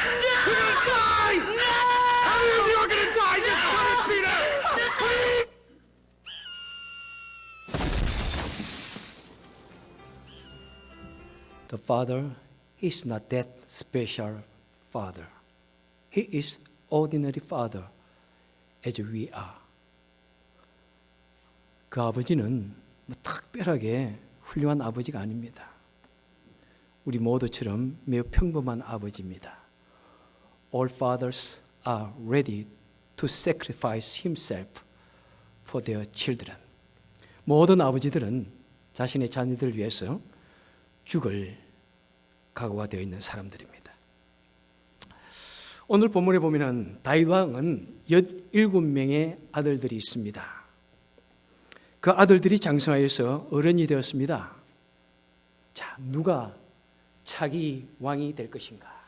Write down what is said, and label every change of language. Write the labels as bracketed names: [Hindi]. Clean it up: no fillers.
[English] You're gonna die! Annie, you're gonna die! Just cut it, Peter! Please! The Father is not that special Father. He is ordinary Father as we are. [Korean] 그 아버지는 뭐 특별하게 훌륭한 아버지가 아닙니다. 우리 모두처럼 매우 평범한 아버지입니다. [English] All fathers are ready to sacrifice himself for their children. [Korean] 모든 아버지들은 자신의 자녀들을 위해서 죽을 각오가 되어 있는 사람들입니다. 오늘 본문에 보면은 다윗 왕은 17명의 아들들이 있습니다. 그 아들들이 장성하여서 어른이 되었습니다. 자, 누가 차기 왕이 될 것인가?